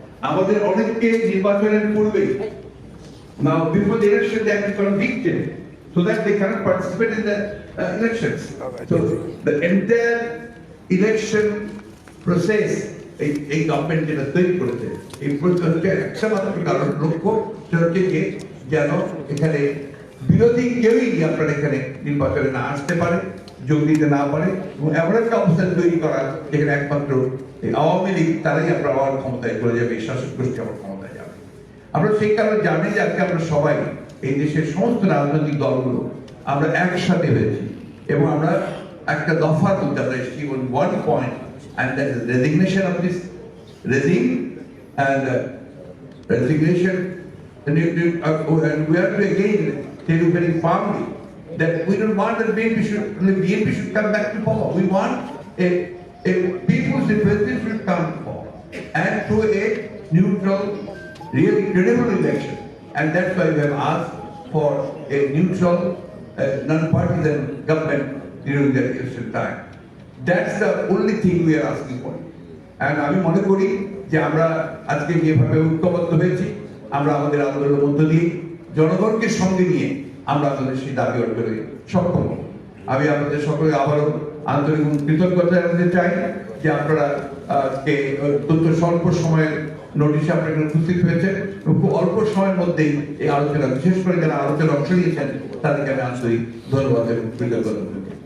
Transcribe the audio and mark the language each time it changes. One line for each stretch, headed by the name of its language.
Bangla: আমাদের অনেককে নির্বাচনের পূর্বে
English: now before the election they have been convicted so that they cannot participate in the elections. So the entire election process
Bangla: এই government যেটা তৈরি করেছে, এই একটা মাত্র কারণ লক্ষ্য সেটা হচ্ছে যে যেন এখানে বিরোধী কেউই আপনার এখানে নির্বাচনে না আসতে পারে, যোগ দিতে না পারে, এবং এমন একটা অবস্থান তৈরি করা যেখানে একমাত্র আওয়ামী লীগ তারাই আপনার আবার ক্ষমতায় চলে যাবে, এই শাসক গোষ্ঠী আবার ক্ষমতায় যাবে। আমরা সেই কারণে জানি যে আজকে আমরা সবাই এই দেশের সমস্ত রাজনৈতিক দলগুলো আমরা একসাথে হয়েছি এবং আমরা একটা দফার মধ্যে আমরা এসেছি,
English: one point, and that is resignation of this regime and resignation, and we have to again tell you very firmly that we don't want that BNP should come back to power. We want a people's representative should come to power and through a neutral, really credible election. And that's why we have asked for a neutral, non-partisan government during the election time. That's the only thing we are asking for.
Bangla: And আমি মনে করি যে আমরা আজকে যেভাবে ঐক্যবদ্ধ হয়েছি, আমরা আমাদের আন্দোলনের মধ্য দিয়ে জনগণকে সঙ্গে নিয়ে আমরা আমাদের সেই দাবি অর্জনে সক্ষম হব। আমি আপনাদের সকলে আবারও আন্তরিক কৃতজ্ঞতা জানাতে চাই যে আপনারা অত্যন্ত স্বল্প সময়ের নোটিশে আপনারা উপস্থিত হয়েছেন এবং খুব অল্প সময়ের মধ্যেই এই আলোচনা, বিশেষ করে যারা আলোচনা অংশ নিয়েছেন তাদেরকে আমি আন্তরিক ধন্যবাদ এবং কৃতজ্ঞতা জানাই।